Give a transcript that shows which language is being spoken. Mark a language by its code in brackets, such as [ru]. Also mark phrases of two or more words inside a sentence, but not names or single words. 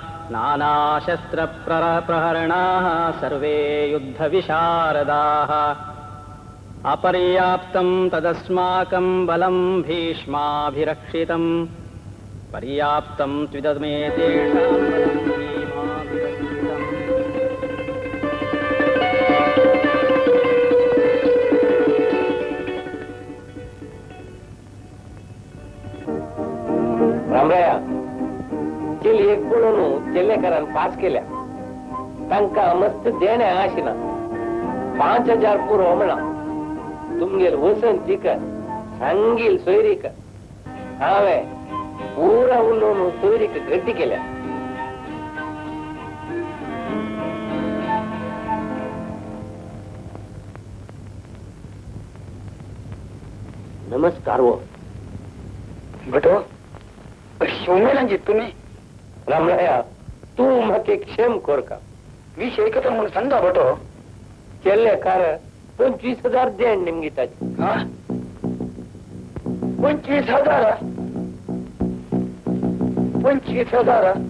[sa] नानाशस्त्रप्रहरणाः सर्वे युद्धविशारदाः अपर्याप्तं तदस्माकं बलं भीष्माभिरक्षितं पर्याप्तं त्विदमे तेषां बलं भीमाभिरक्षितम्। [kok] रामराया केली एक पळून केल्लेकरान पास केल्या तांकां मस्त देण्या आशिना 5000 पुरो म्हणा तुमगेर वसंतीक सांगील सोयरीक हांवें पुरा उलोवन सोयरीक गड्डी केल्या. नमस्कार वो भटो शिवमेलांची तुम्ही रामराया तू म्हाका क्षेम कोर का विषय एकत्र म्हणून सांगा भटो. केल्ले कार 25,000 देण निमगिताची. 25,000 25,000